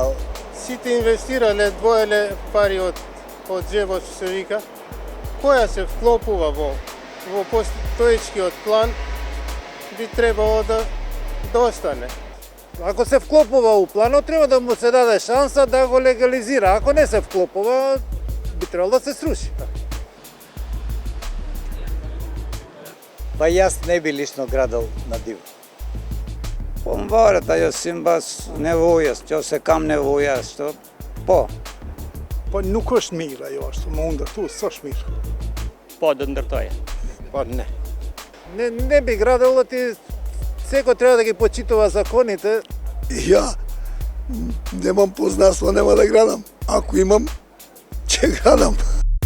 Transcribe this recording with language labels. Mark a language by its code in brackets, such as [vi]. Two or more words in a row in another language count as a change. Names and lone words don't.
[mk] Сите инвестирале, двоеле пари од джебот, што се вика, која се вклопува во постоечкиот план, би требало да остане. Ако се вклопува у планот, треба да му се даде шанса да го легализира. Ако не се вклопува, би требало да се сруши. Па јас не би лично градал на диво. [sq] Po më varet ajo si mbas nevojës, nëse kam nevojë ashtu, po. Po nuk është mirë ajo ashtu, më ndërtu, s'është mirë. Po, do të ndërtoje. Pa ne. [mk] Не би градал, ти секој треба да ги почитува законите. Я немам познанство, нема да градам. Ако имам, ќе градам.